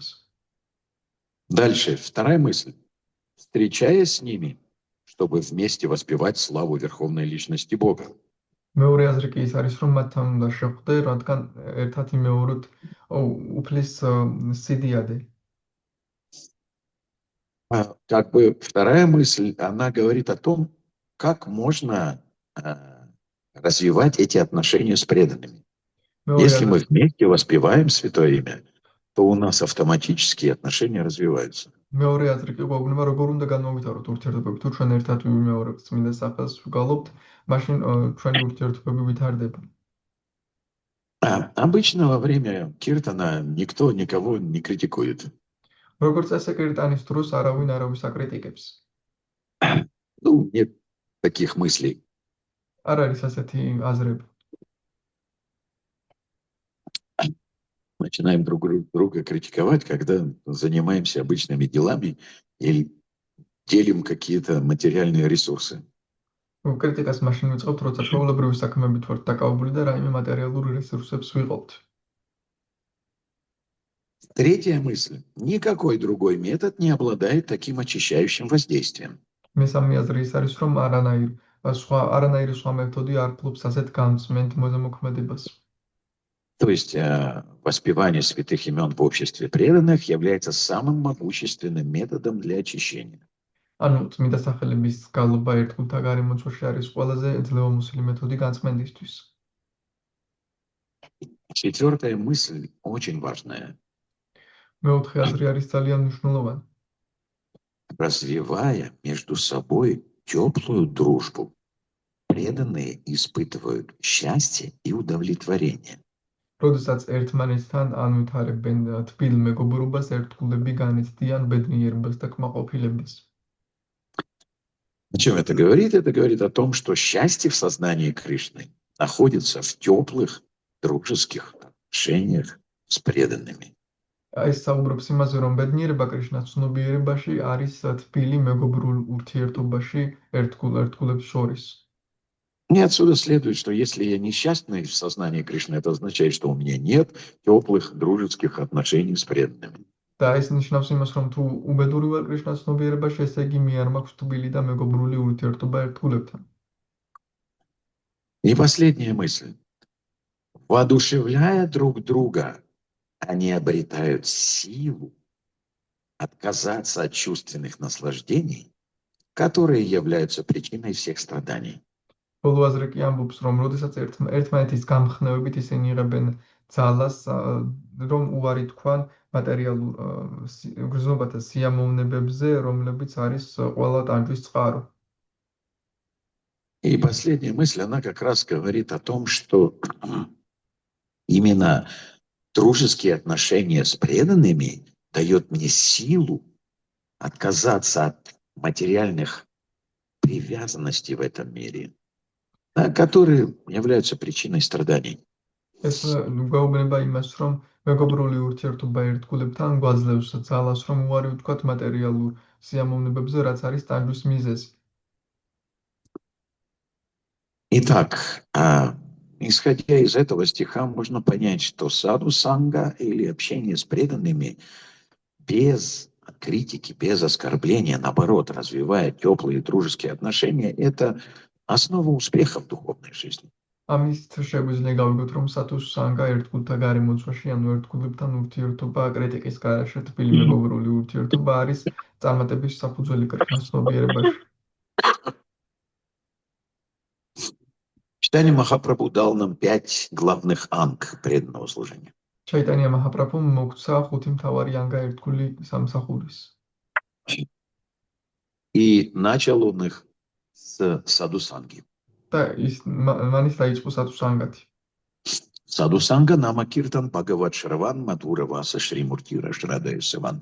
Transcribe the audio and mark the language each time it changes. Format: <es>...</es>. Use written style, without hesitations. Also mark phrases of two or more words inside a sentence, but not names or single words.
<ru>Дальше, вторая мысль. Встречаясь с ними, чтобы вместе воспевать славу Верховной Личности Бога.</ru> <ka>მეორე აზრი კი ის არის, რომ მათთან უნდა შეხვდე, რადგან ერთად იმეოროთ უფლის სიდიადე.</ka> <ru>Как бы вторая мысль, она говорит о том, как можно развивать эти отношения с преданными. Если мы вместе воспеваем Святое Имя, то у нас автоматически отношения развиваются.</ru> <ka>მეორე აზრი კი გვაუბნება, როგორ უნდა განმოვითაროთ ურთიერთობები. თუ ჩვენ ერთად ვიმეორებთ წმინდა სახელს ვგალობთ, მაშინ ჩვენი ურთიერთობები ვითარდება.</ka> <ru>Обычно во время киртана никто никого не критикует.</ru> <ka>როგორც წესი, კირტანის დროს არავინ არავის აკრიტიკებს.</ka> <ru>Ну, нет таких мыслей.</ru> <ka>არ არის ასეთი აზრები.</ka> <ru>Начинаем друг друга критиковать, когда занимаемся обычными делами или делим какие-то материальные ресурсы.</ru> <ka>კრიტიკას მაშინ ვიწყებთ, როცა ჩვეულებრივი საქმებით ვართ დაკავებული და რაიმე მატერიალური რესურსებს ვიღებთ.</ka> <ru>Третья мысль. Никакой другой метод не обладает таким очищающим воздействием.</ru> <ka>მესამე აზრი ის არის, რომ არანაირი სხვა მეთოდი არ ფლობს ასეთ გამწმენთ მოქმედებას.</ka> <ru>То есть воспевание святых имен в обществе преданных является самым могущественным методом для очищения.</ru> <ka>ანუ წმინდა სახელების გალობა ერთგულთა გარემოცვაში არის ყველაზე ძლევამოსილი მეთოდი განწმენდისთვის.</ka> <ru>Четвертая мысль очень важная.</ru> <ka>მეოთხე აზრი არის ძალიან მნიშვნელოვანი.</ka> <ru>Развивая между собой теплую дружбу, преданные испытывают счастье и удовлетворение.</ru> <ka>როდესაც ერთმანეთთან ანვითარებენ თბილ მეგობრობას, ერთგულები განიცდიან ბედნიერებას და კმაყოფილებას.</ka> <ru>О чем это говорит? Это говорит о том, что счастье в сознании Кришны находится в теплых дружеских отношениях с преданными.</ru> <ka>ეს საუბრობს იმაზე, რომ ბედნიერება კრიშნას ცნობიერებაში არის თბილი მეგობრულ ურთიერთობაში ერთგულებს შორის.</ka> <ru>И отсюда следует, что если я несчастный в сознании Кришны, это означает, что у меня нет теплых дружеских отношений с преданными.</ru> <ka>და ეს ნიშნავს იმას, რომ თუ უბედური ვარ კრიშნას ცნობიერებაში, ესე იგი მე არ მაქვს თბილი და მეგობრული ურთიერთობა ერთგულებთან.</ka> <ru>И последняя мысль. Воодушевляя друг друга, они обретают силу отказаться от чувственных наслаждений, которые являются причиной всех страданий.</ru> <ka>ბოლო აზრი კი ამბობს, რომ როდესაც ერთმანეთის გამხნევებით ისინი იღებენ ძალას, რომ უარი თქვან მატერიალურ გრძნობათა სიამოვნებებზე, რომლებიც არის ყველა ტანჯვის წყარო.</ka> <ru>И последняя мысль, она как раз говорит о том, что именно дружеские отношения с преданными дает мне силу отказаться от материальных привязанностей в этом мире, которые являются причиной страданий.</ru> <ka>ეს გვეუბნება იმას, რომ მეგობრული ურთიერთობა ერთგულებთან გვაძლევს ძალას, რომ უარი ვთქვათ მატერიალურ სიამოვნებებზე, რაც არის ტანჯვის მიზეზი.</ka> <ru>Итак, исходя из этого стиха, можно понять, что саду-санга или общение с преданными без критики, без оскорбления, наоборот, развивая теплые дружеские отношения, это основа успеха в духовной жизни.</ru> <ka>ამით შეგვიძლია გავიგოთ, რომ სათუ-სანგა ერთგულთა გარემოცვაში, ანუ ერთგულებთან ურთიერთობა კრიტიკის გარეშე თბილი მეგობრული ურთიერთობა არის წარმატების საფუძველი კრიშნას ცნობიერებაში.</ka> <ru>Чайтанья Махапрабху дал нам 5 главных анг преданного служения.</ru> <ka>ჩაიტანია მაჰაპრაბჰუმ მოგცა 5 მთავარი ანგა ერთგული სამსახურის.</ka> <ru>И начал он их с саду-санги.</ru> <ka>და მანის დაიწყო სათუ-სანგათი.</ka> <ru>Саду-санга Намакиртан Бхагават Шраван Мадхура Васа Шримурти Рашрадая Саван.</ru>